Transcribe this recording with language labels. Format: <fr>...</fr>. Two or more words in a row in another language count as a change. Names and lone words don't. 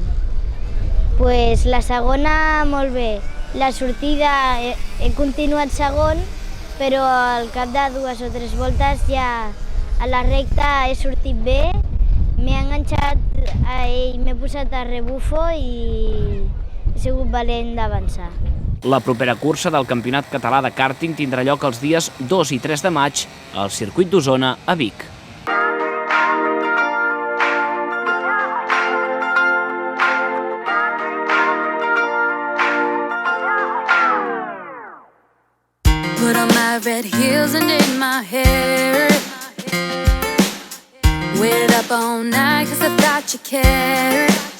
<ca>Pues la segona molt bé, la sortida he continuat segon, però al cap de 2 o 3 voltes ja a la recta he sortit bé, m'he enganxat i m'he posat a rebufo i he sigut valent d'avançar. La propera cursa del Campionat Català de Kàrting tindrà lloc els dies 2 i 3 de maig al circuit d'Osona a Vic.</ca> <en>Put on my red heels and did my hair. Waited up all night cause I thought you cared.</en>